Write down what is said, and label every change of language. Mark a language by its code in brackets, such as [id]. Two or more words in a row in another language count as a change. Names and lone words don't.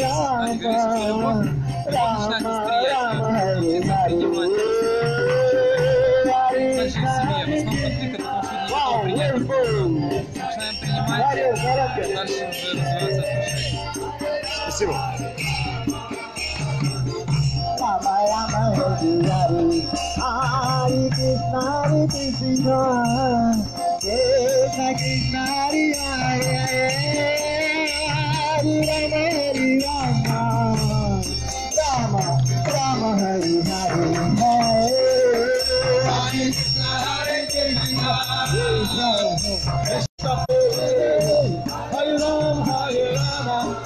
[ru] А не говорить, что любовь, любовь начинает восприятие, учиться принимать. Также в семье. В основном конфликт, потому что люди не готовы принять друг друга. Начинаем принимать, дальше уже развиваются отношения. Спасибо. [sa] राम राम हरे हरे हरे कृष्ण हरे कृष्ण कृष्ण कृष्ण हरे हरे हरे राम हरे राम राम राम हरे हरे हरे कृष्ण हरे कृष्ण कृष्ण कृष्ण हरे राम हरे राम